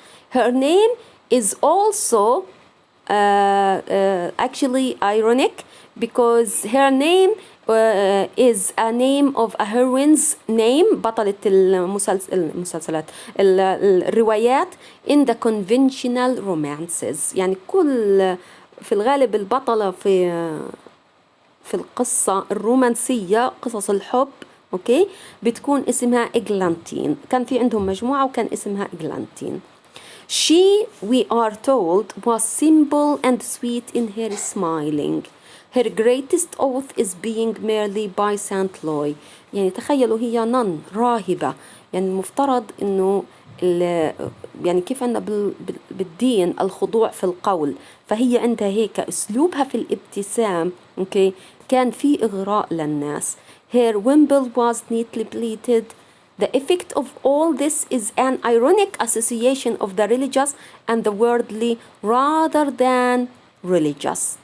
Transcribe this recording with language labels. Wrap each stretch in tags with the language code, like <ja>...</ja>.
<en>Her name is also actually ironic, because her name is a name of a heroine's name,</en> <ar>بطلة المسلسلات الروايات</ar> <en>in the conventional romances.</en> <ar>يعني في الغالب البطلة في القصة الرومانسية, قصص الحب, اوكي, بتكون اسمها إغلانتين. كان في عندهم مجموعة وكان اسمها إغلانتين.</ar> <en>She, we are told, was simple and sweet in her smiling. Her greatest oath is being merely by Saint Louis.</en> <ar>يعني تخيلوا هي نن راهبة, يعني المفترض إنه يعني كيف عندنا بالدين الخضوع في القول, فهي عندها هيك أسلوبها في الابتسام, okay, كان في إغراء للناس.</ar> <en>Her wimple was neatly pleated. The effect of all this is an ironic association of the religious and the worldly rather than religious.</en>